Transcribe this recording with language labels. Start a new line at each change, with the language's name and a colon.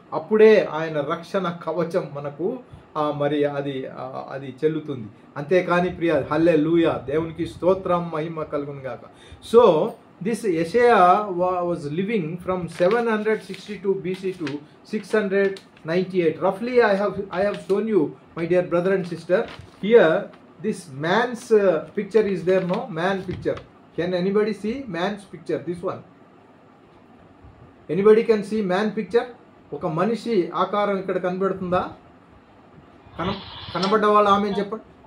Telugu: అప్పుడే ఆయన రక్షణ కవచం మనకు మరి అది చెల్లుతుంది. అంతేకాని ప్రియ, హల్లెలూయా, దేవునికి స్తోత్రం, మహిమ కలుగును గాక.
English: So this యెషయా was living from 762 BC to 698. Roughly I have shown you, my dear brother and sister. Here this man's picture is there, no? Man picture. Can anybody see man's picture? This one. Anybody can see man picture.
Telugu: ఒక మనిషి ఆకారం ఇక్కడ కనబడుతుందా? కనబడ్డ వాళ్ళు ఆమె చెప్పండి.